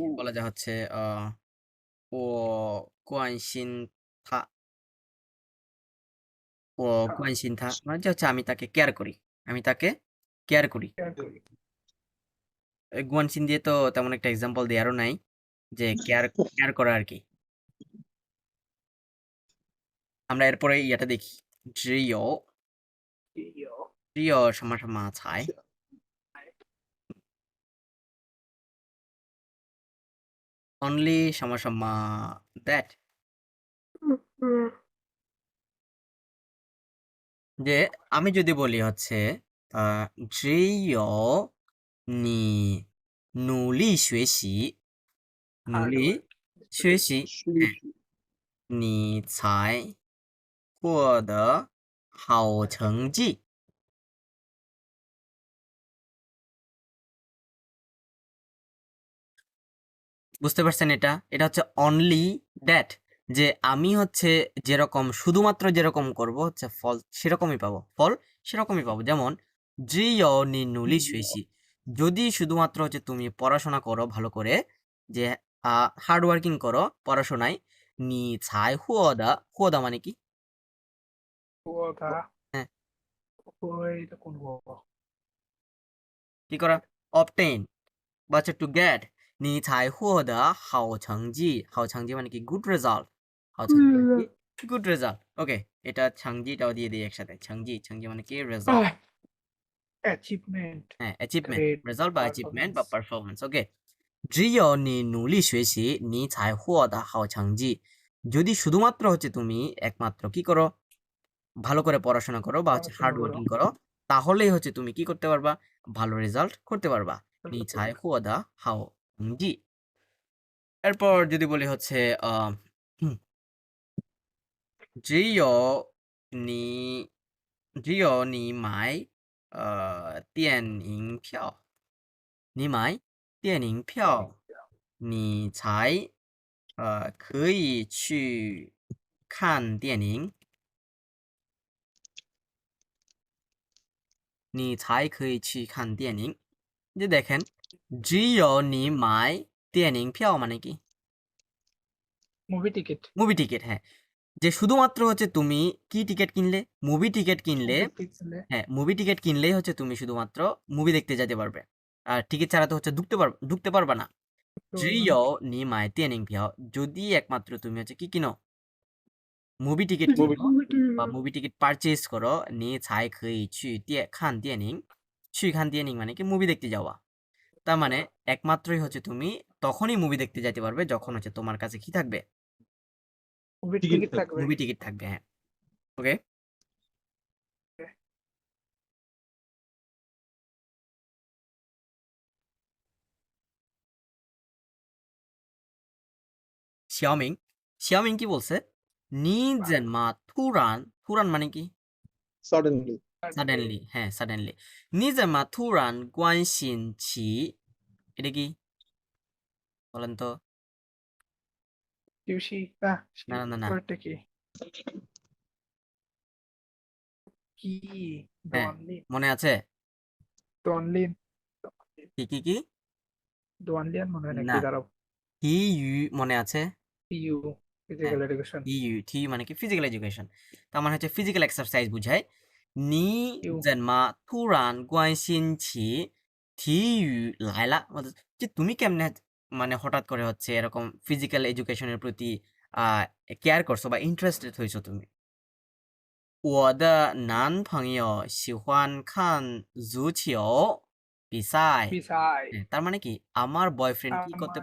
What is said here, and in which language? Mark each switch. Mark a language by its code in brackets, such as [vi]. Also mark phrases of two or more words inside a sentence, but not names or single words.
[bn] বলা যা হচ্ছে ও কোয়ানশিন থা, ও কোয়ানশিন থা মানে যে হচ্ছে আমি তাকে কেয়ার করি, আমি তাকে কেয়ার করি। কেয়ার করি। গুয়ানশিন দিয়ে তো তেমন একটা এক্সাম্পল দেওয়ারও নাই, যে কেয়ার কেয়ার করা আর কি। আমরা এরপরে ইয়াটা দেখি, জিও, ইয়ো [zh] জিও 什么什么才 only 什么什么 that, [bn] যে আমি যদি বলি হচ্ছে জিও নি [zh] 努力学习，努 [bn] হার্ড [zh] 力 [bn] ওয়ার্ক। [zh] 学习，你才获得好成绩。 [bn] বুঝতে পারছেন এটা? এটা হচ্ছে [en] only that, [bn] যে আমি হচ্ছে যেরকম শুধুমাত্র যেরকম করব হচ্ছে ফল সেরকমই পাবো, ফল সেরকমই পাবো। যেমন জিও নি নুলি শুয়েছি, যদি শুধুমাত্র হচ্ছে তুমি পড়াশোনা করো ভালো করে, যে [en] hard working [bn] করো পড়াশোনায়, নি ছাই হুয়দা, হুয়দা মানে কি? ওটা হ্যাঁ, ওইটা কোন ওয়া? কি করা? অবটেইন বা হচ্ছে [en] to get, [zh] 你才获得好成绩，好成绩 [bn] মানে কি? [en] গুড রেজাল্ট, [zh] 好成绩 [bn] মানে কি? [en] good result. [bn] ওকে, এটা ছাংজিটাও দিয়ে দিই একসাথে, ছাংজি, ছাংজি মানে কি? রেজাল্ট। অ্যাচিভমেন্ট, হ্যাঁ, অ্যাচিভমেন্ট, গ্রেড, রেজাল্ট বা অ্যাচিভমেন্ট বা পারফরমেন্স। পারফরম্যান্স। ওকে, [zh] 只有你努力学习，你才获得好成绩。 [bn] যদি শুধুমাত্র হচ্ছে তুমি একমাত্র কি করো? ভালো করে পড়াশোনা করো বা হচ্ছে পড়াশোনা হার্ড করো। ওয়ার্কিং করো, তাহলেই হচ্ছে তুমি কি করতে পারবা? ভালো রেজাল্ট করতে পারবা। [zh] 你才获得好成绩。 [bn] এরপর যদি বলি হচ্ছে আহ, হুম, [zh] 只有你只有你买电影票，你买电影票，你才可以去看电影，你才可以去看电影। [bn] যে দেখেন, [zh] 只有你买电影票 [bn] মানে কি? [en] মুভি টিকিট। movie ticket, [bn] হ্যাঁ, যে শুধুমাত্র হচ্ছে তুমি কি টিকিট কিনলে? [en] movie ticket [bn] কিনলে। [en] মুভি টিকিট [bn] হ্যাঁ, [en] movie ticket [bn] কিনলেই হচ্ছে তুমি শুধুমাত্র মুভি দেখতে যেতে পারবে, আর টিকিট ছাড়া তো হচ্ছে ঢুকতে পারবা না। [zh] 只有你买电影票， [bn] যদি একমাত্র তুমি হচ্ছে কি কিনো? [en] movie ticket [bn] কিনো বা [en] movie ticket purchase [bn] করো, [zh] 你才可以去看电影，去看电影 মানে কি? মুভি দেখতে যাওয়া। [bn] তার মানে একমাত্রই হচ্ছে তুমি তখনই মুভি দেখতে যেতে পারবে যখন হচ্ছে তোমার কাছে কি থাকবে? [en] movie ticket [bn] থাকবে। [en] movie ticket [bn] থাকবে, হ্যাঁ। ওকে, শিয়াওমিং, শিয়াওমিং কি বলছে? [zh] 你怎么突然, [bn] তুরান মানে কি? সাডেনলি। [zh] সাডেনলি, হ্যাঁ, সাডেনলি। 你怎么突然关心起, [bn] এটা কি বলেন তো? কিউশি না না না না, ওটা কি? কি হ্যাঁ, দোয়ানলিন, মনে আছে? দোয়ানলিন, কি কি কি? দোয়ানলিয়ান মনে হয় না, নাকি? দাঁড়াও। হি ইউ মনে আছে? ইউ হ্যাঁ, [en] ফিজিক্যাল এডুকেশন। [bn] ইউ, টি মানে কি? [en] physical education. [bn] তার মানে হচ্ছে [en] physical exercise [bn] বুঝায়। [zh] 你 ইউ 怎么突然关心起体育来了, [bn] যে তুমি কেমনে মানে হঠাৎ করে হচ্ছে এরকম [en] physical education [bn] প্রতি কেয়ার করছো বা ইন্টারেস্টেড হয়েছো তুমি? [zh] 我的男朋友喜欢看足球比赛。 বিসাই। [bn] হ্যাঁ, তার মানে কি? আমার বয়ফ্রেন্ড কি করতে